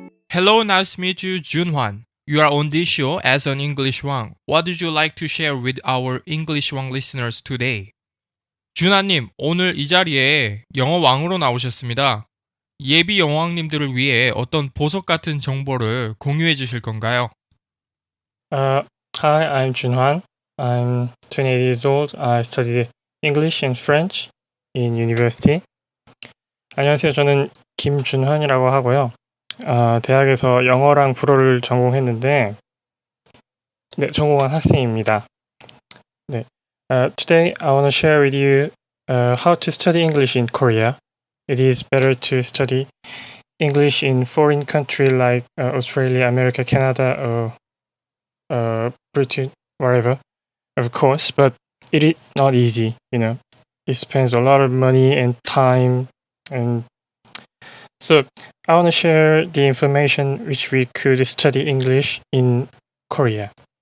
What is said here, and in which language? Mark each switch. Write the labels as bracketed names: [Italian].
[English] Hello, nice to meet you, Junhwan. You are on this show as an English Wang. What would you like to share with our English Wang listeners today? [Korean] 준하님, 오늘 이 자리에 영어 왕으로 나오셨습니다. 예비 영왕님들을 위해 어떤 보석 같은 정보를 공유해 주실 건가요? [English] Hi, I'm Junhwan. I'm 28 years old. I studied English and French in university. [Korean] 안녕하세요. 저는 김준환이라고 하고요. 대학에서 영어랑 불어를 전공했는데, 네, 전공한 학생입니다. 네. [English] Today I want to share with you how to study English in Korea. It is better to study English in foreign country like Australia, America, Canada, or Britain, wherever, of course, but it is not easy, It spends a lot of money and time, and so I want to share the information which we could study English in Korea.